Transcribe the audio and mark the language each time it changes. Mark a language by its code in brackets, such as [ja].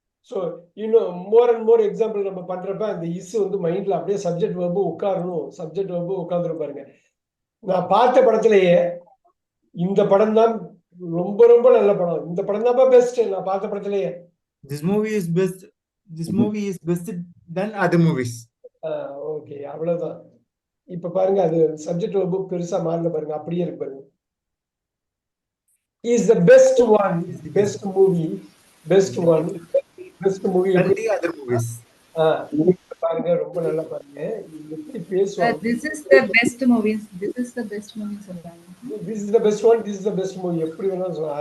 [ta] So இன்னும் more and more example நம்ம பண்றப்ப அந்த இஸ் வந்து மைண்ட்ல அப்படியே சப்ஜெக்ட் வெர்பு உட்காரணும், சப்ஜெக்ட் வெர்பு உட்காந்துரும் பாருங்க. நான் பார்த்த படத்திலேயே இந்த படம் தான் ரொம்ப ரொம்ப நல்ல படம், இந்த படம் தான் பெஸ்ட் நான் பார்த்த படத்திலேயே. [en] This movie is best. This movie is best than other movies. [ta] Okay, அவ்வளவுதான். இப்ப பாருங்க அது சப்ஜெக்ட் வெர்பு பெருசா மாறல பாருங்க, அப்படியே இருக்கு பாருங்க. [en] Is the best one, best movie, best one, best movie Than the other movies. [ta] பாருங்க, ரொம்ப நல்லா பாருங்க எப்படி பேசுவாங்க. [en] This is the best movies. This is the best movie [ta] சொல்றாங்க. [en] This is the best one, this is the best movie, [ta] எப்படி வேணாலும் சொல்லலாம்.